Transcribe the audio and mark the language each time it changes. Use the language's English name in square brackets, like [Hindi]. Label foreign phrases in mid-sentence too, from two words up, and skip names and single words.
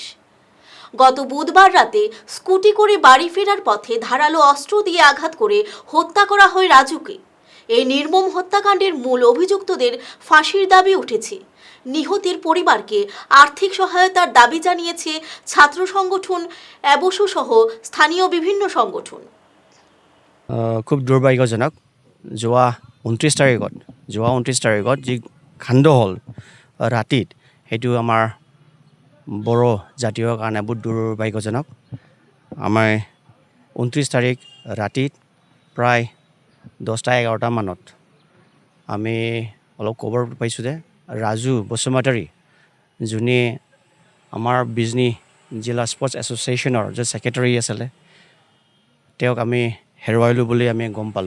[Bangla] গত বুধবার রাতে স্কুটি করে বাড়ি ফেরার পথে ধারালো অস্ত্র দিয়ে আঘাত করে হত্যা করা হয় রাজুকে। এই নির্মম হত্যাকাণ্ডের মূল অভিযুক্তদের ফাঁসির দাবি উঠেছে। নিহতের পরিবারকে আর্থিক সহায়তার দাবি জানিয়েছে ছাত্র সংগঠন অ্যাবসু সহ স্থানীয় বিভিন্ন সংগঠন। [Assamese] খুব দুৰ্ভাগ্যজনক, যোৱা 29 তাৰিখত যি কাণ্ড হ'ল ৰাতিত সেইটো আমাৰ বড়ো জাতীয় কাৰণে বহুত দুৰ্ভাগ্যজনক। আমাৰ 29 তাৰিখ ৰাতিত প্ৰায় 10টা-11টা মানত আমি অলপ খবৰ পাইছোঁ যে ৰাজু বসুমতাৰী, যোনে আমাৰ বিজনী জিলা স্পৰ্টছ এছ'চিয়েশ্যনৰ যে ছেক্ৰেটাৰী আছিলে, তেওঁক আমি হেৰুৱাইলোঁ বুলি আমি গম পালোঁ।